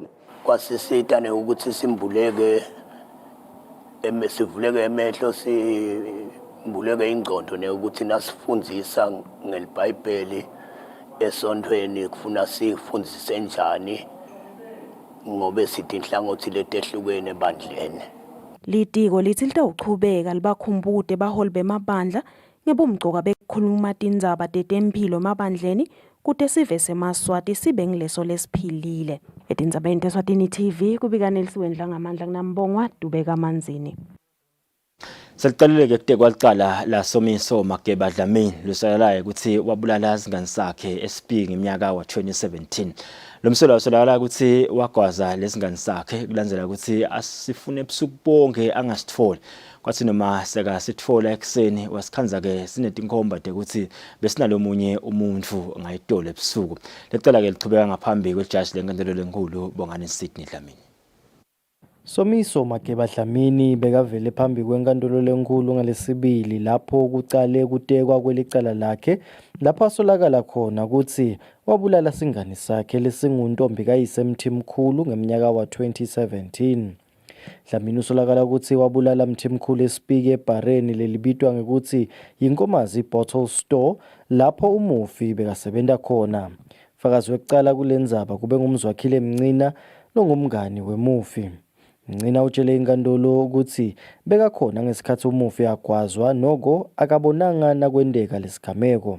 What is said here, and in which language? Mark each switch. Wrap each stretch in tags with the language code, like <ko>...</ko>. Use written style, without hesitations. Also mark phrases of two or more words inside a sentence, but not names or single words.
<ss>kwasisitane ukuthi simbuleke sivuleke emehlo simbuleke ingcondo nekuthi nasifundzisa ngelibhayibheli esontweni kufuna sifundise njani ngobe sithi inhlangothi letehlukene ebandleni. Litiko lithi litawuchubeka libakhumbude baholi bemabandla ngebumcoka bekukhuluma tindzaba tetempilo emabandleni kute sive semaswati sibe ngileso lesiphilile. Etindzabeni teSwatini TV kubika Nelisiwendla ngamandla kunambongwa Dube Kamanzini. Seliqalile-ke kwaliqala la Somiso Makeba Dlamini lusayalayo ukuthi wabulala izingane zakhe eSpiki ngeminyaka wa 2017. Lo msolo wasolakala ukuthi wagwaza lezingane zakhe kulandzela ukuthi asifune ebusuku bonke angasitholi. Kwathi noma seka sitfola ekseni wasikhanza-ke sinetinkhomba ukuthi besinalomunye umuntu ngayitolo ebusuku. Lecala-ke lichubeka ngaphambi kwejaji lenkantolo lenkulu Bongani Sydney Dlamini. Somiso Makeba Dlamini bekavele phambi kwenkantolo lenkulu ngalesibili lapho kucale kutekwa kwelicala lakhe lapho asolakala khona ukuthi wabulala singane sakhe lesinguntombi kayisemthimkhulu ngeminyaka wa 2017. Dlamini usolakala ukuthi wabulala mthimkhulu eSpiki ebhareni lelibitwa ngekuthi yinkomazi</ss> <en>bottle store</en> <ss>lapho umufi bekasebenza khona. Fakazi wekucala kulendzaba kube ngumzwakhile Mncina longumngani wemufi. Mncina utshele inkantolo ukuthi bekakhona ngesikhathi umufi agwazwa noko akabonanga nakwendeka lesigameko.</ss>